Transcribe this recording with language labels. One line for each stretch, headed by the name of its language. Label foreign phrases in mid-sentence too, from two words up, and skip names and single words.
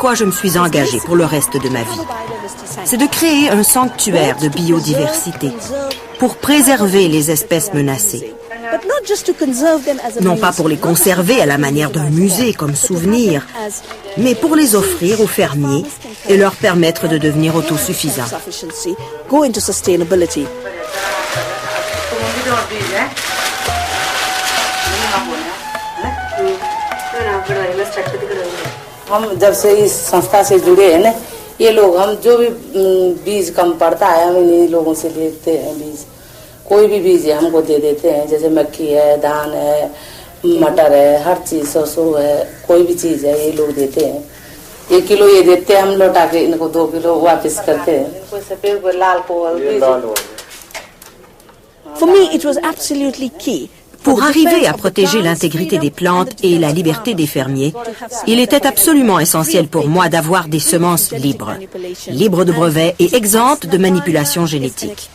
French: quoi je me suis engagée pour le reste de ma vie, c'est de créer un sanctuaire de biodiversité pour préserver les espèces menacées. Non pas pour les conserver à la manière d'un musée comme souvenir, mais pour les offrir aux fermiers et leur permettre de devenir autosuffisants.
Hindi: हम जब से इस संस्था से जुड़े हैं ना, ये लोग हम जो भी बीज कम पड़ता है हम इन्हीं लोगों से लेते हैं बीज। कोई भी बीज है हमको दे देते हैं, जैसे मक्की है, धान है, मटर है, हर चीज सरसों है, कोई भी चीज है ये लोग देते हैं। 1 किलो ये देते हैं, हम लौटा के इनको 2 किलो वापस करते हैं। कोई सफेद कोई लाल को
English: For me, it was absolutely key.
French: Pour arriver à protéger l'intégrité des plantes et la liberté des fermiers, il était absolument essentiel pour moi d'avoir des semences libres, libres de brevets et exemptes de manipulation génétique.